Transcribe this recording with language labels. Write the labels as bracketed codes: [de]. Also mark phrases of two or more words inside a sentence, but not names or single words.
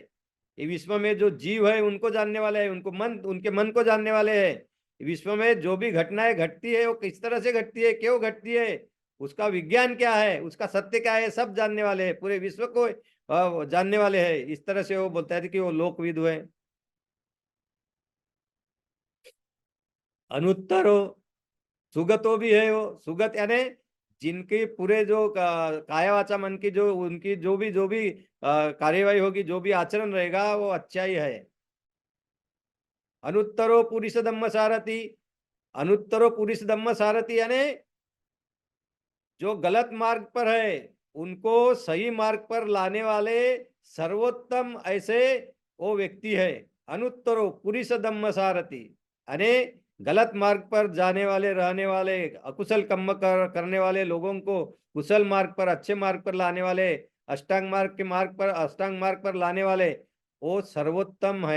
[hi] ये विश्व में जो जीव है उनको जानने वाले हैं, उनको मन, उनके मन को जानने वाले हैं। विश्व में जो भी घटनाएं घटती है वो किस तरह से घटती है, क्यों घटती है, उसका विज्ञान क्या है, उसका सत्य क्या है, सब जानने वाले हैं, पूरे विश्व को जानने वाले हैं। इस तरह से वो बोलता है कि वो लोकविदु है। अनुत्तरो, सुगतो भी है वो। सुगत यानी जिनके पूरे जो काया वाचा मन की जो उनकी जो भी कार्यवाही होगी, जो भी आचरण रहेगा वो अच्छा ही है। [pi] अनुत्तरो पुरुष धम्म सारथी, अनुत्तरो पुरुष धम्म सारथी [hi] यानी जो गलत मार्ग पर है उनको सही मार्ग पर लाने वाले सर्वोत्तम ऐसे वो व्यक्ति है। [pi] अनुत्तरो पुरुष धम्म सारथी [hi] यानी गलत मार्ग पर जाने वाले, रहने वाले, अकुशल कर्म करने वाले लोगों को कुशल मार्ग पर, अच्छे मार्ग पर लाने वाले, अष्टांग मार्ग पर लाने वाले, वो सर्वोत्तम है।